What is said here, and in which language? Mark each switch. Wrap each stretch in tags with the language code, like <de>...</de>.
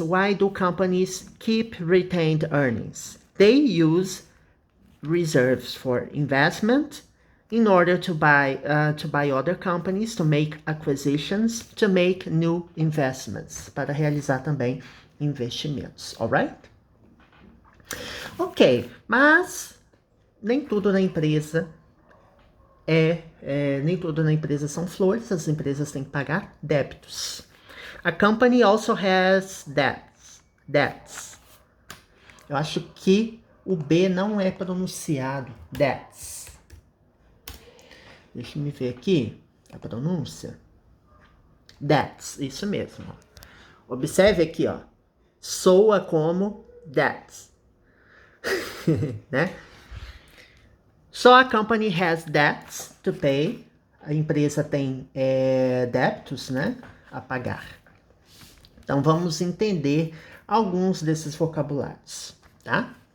<en>Why do companies keep retained earnings? They use reserves for investment in order to buy other companies, to make acquisitions, to make new investments,</en> <pt>para realizar também investimentos,</pt> <en>alright?</en> <pt>Ok, mas nem tudo na empresa nem tudo na empresa são flores, as empresas têm que pagar débitos.</pt> <en>A company also has debts.</en> <pt>Eu acho que o B não é pronunciado, debts. Deixa eu me ver aqui a pronúncia. Debts, isso mesmo. Observe aqui, ó. Soa como debts. Né?</pt> <en>So a company has debts to pay.</en> <pt>A empresa tem débitos, né, a pagar. Então vamos entender alguns desses vocabulários, tá?</pt>